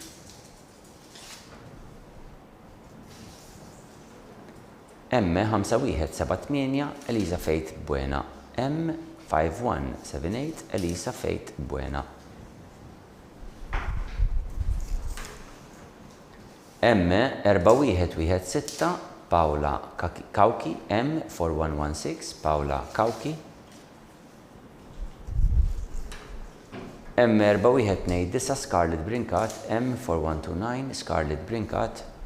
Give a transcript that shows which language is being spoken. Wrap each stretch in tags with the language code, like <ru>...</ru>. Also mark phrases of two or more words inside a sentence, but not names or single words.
<mt>M5178 Elisa Faith Buena, M5178 Elisa Faith Buena. M4116 Paola Kauki, M4116 Paola Kauki. M4129 Scarlett Brinkat, M4129 Scarlett Brinkat.</mt>